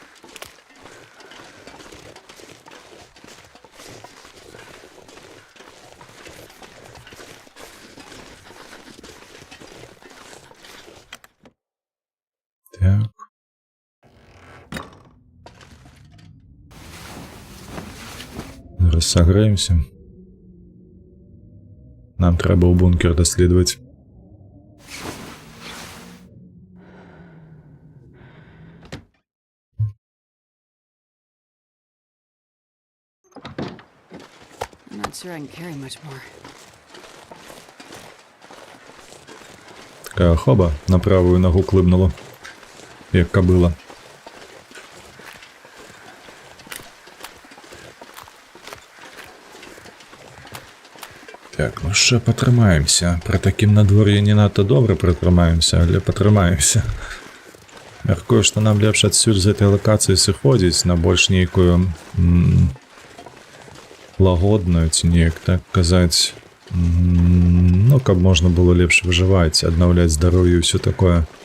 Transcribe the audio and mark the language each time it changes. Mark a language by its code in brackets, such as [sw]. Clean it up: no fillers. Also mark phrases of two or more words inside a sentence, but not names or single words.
[be] Так. Зараз сагрэемся. Нам трэба ў бункер даследаваць. [en] I'm not sure I can carry much more. [ru] Такая хоба на правую ногу клыбнула, як кобыла. [be] Так, ну ще патрымаемся. При такім надвор'і не надта добра прытрымаемся, але патрымаемся. Мяркую, што нам лепш адсюль з гэтай лакацыі сыходзіць на больш нейкую лагодную, ці неяк так казаць. Ну, каб можна было лепш выжываць, аднаўляць здароўе і ўсё такое.